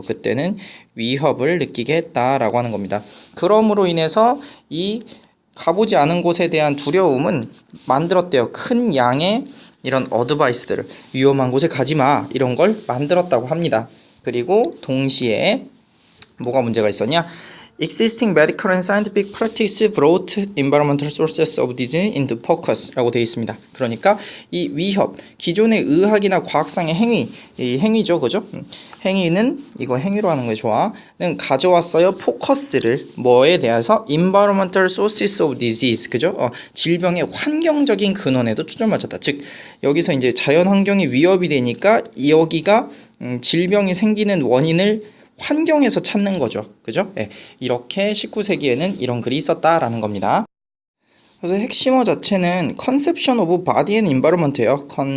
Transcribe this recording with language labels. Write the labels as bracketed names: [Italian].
[Korean] 그때는 위협을 느끼게 했다라고 하는 겁니다. 그러므로 인해서 이 가보지 않은 곳에 대한 두려움은 만들었대요. 큰 양의 이런 어드바이스들을, 위험한 곳에 가지마, 이런 걸 만들었다고 합니다. 그리고 동시에 뭐가 문제가 있었냐? [English] Existing medical and scientific practice brought environmental sources of disease into focus [Korean] 라고 되어 있습니다. 그러니까 이 위협, 기존의 의학이나 과학상의 행위, 이 행위죠, 그죠? 행위는, 이거 행위로 하는 거 좋아,는 가져왔어요. 포커스를 뭐에 대해서? [English] environmental sources of disease, [Korean] 그죠? 질병의 환경적인 근원에도 초점을 맞췄다. 즉 여기서 이제 자연 환경이 위협이 되니까 여기가 질병이 생기는 원인을 환경에서 찾는 거죠. 그죠? 이렇게 19세기에는 이런 글이 있었다라는 겁니다. 그래서 핵심어 자체는 [English] conception of body and environment예요.